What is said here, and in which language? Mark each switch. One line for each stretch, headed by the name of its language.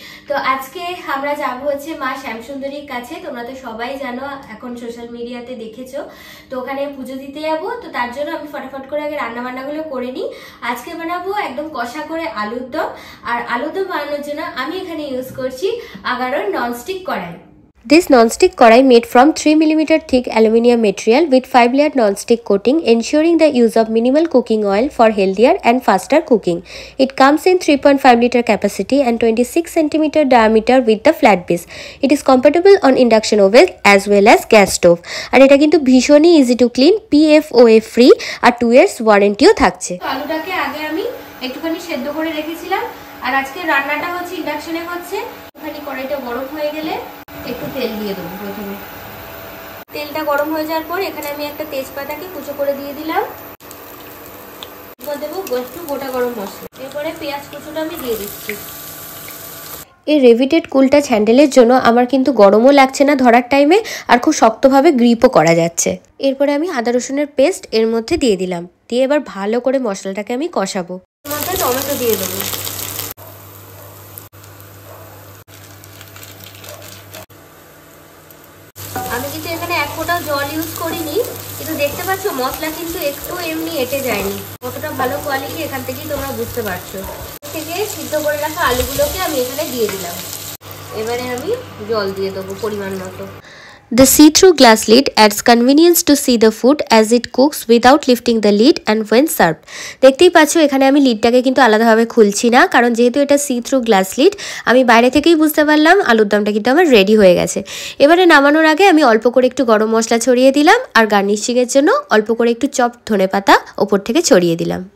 Bangla: তো আজকে আমরা যাব হচ্ছে মা শ্যামসুন্দরীর কাছে। তোমরা তো সবাই জানো, এখন সোশ্যাল মিডিয়াতে দেখেছো। তো ওখানে পুজো দিতে যাবো, তো তার জন্য আমি ফটাফট করে আগে রান্না বান্নাগুলো করে নিই। আজকে বানাবো একদম কষা করে আলুর দম। আর আলুর দম বানানোর জন্য আমি এখানে ইউজ করছি আগারোর ননস্টিক কড়াই।
English: This non-stick kadai made from 3 mm thick aluminium material with 5-layer non-stick coating, ensuring the use of minimal cooking oil for healthier and faster cooking. It comes in 3.5 liter capacity and 26 cm diameter with the flat base. It is compatible on induction oven as well as gas stove.
Bangla: আর এটা কিন্তু ভীষণই
English: easy to clean, PFOA free
Bangla: আর
English: 2 years
Bangla: ওয়ারেন্টিও থাকছে। আলুটাকে আগে আমি একটুখানি সেদ্ধ করে রেখেছিলাম, আর আজকে রান্নাটা হচ্ছে ইন্ডাকশনে হচ্ছে। একটুখানি কড়াইটা গরম হয়ে গেলে একটু তেল দিয়ে দেবো। প্রথমে তেলটা গরম হয়ে যাওয়ার পর এখানে আমি একটা তেজপাতাকে কুচো করে দিয়ে দিলাম। এবার দেবো একটু গোটা গরম মশলা, এরপরে পেঁয়াজ কুচোটা আমি দিয়ে দিচ্ছি। এই রেভিটেড কুল টাচ হ্যান্ডেলের জন্য আমার কিন্তু গরমও লাগছে না ধরার টাইমে, আর খুব শক্তভাবে গ্রিপও করা যাচ্ছে। এরপরে আমি আদা রসুনের পেস্ট এর মধ্যে দিয়ে দিলাম, দিয়ে এবার ভালো করে মশলাটাকে আমি কষাবো। এর মধ্যে টমেটো দিয়ে দেবো। আমি কিন্তু এখানে এক ফোঁটাও জল ইউজ করিনি, কিন্তু দেখতে পাচ্ছ মশলা কিন্তু একটু এমনি এঁটে যায়নি। কতটা ভালো কোয়ালিটি এখান থেকেই তোমরা বুঝতে পারছো। থেকে সিদ্ধ করে রাখা আলুগুলোকে আমি এখানে দিয়ে দিলাম। এবারে আমি জল দিয়ে দেবো পরিমাণ মতো।
English: The see-through glass lid adds convenience to see the food as it cooks without lifting the lid and when served.
Bangla: দেখতেই পাচ্ছ এখানে আমি লিডটাকে কিন্তু আলাদাভাবে খুলছি না, কারণ যেহেতু এটা সি-থ্রু গ্লাস লিড, আমি বাইরে থেকেই বুঝতে পারলাম আলুর দমটা কিন্তু আমার রেডি হয়ে গেছে। এবারে নামানোর আগে আমি অল্প করে একটু গরম মশলা ছড়িয়ে দিলাম, আর গার্নিশিংয়ের জন্য অল্প করে একটু চপড ধনেপাতা ওপর থেকে ছড়িয়ে দিলাম।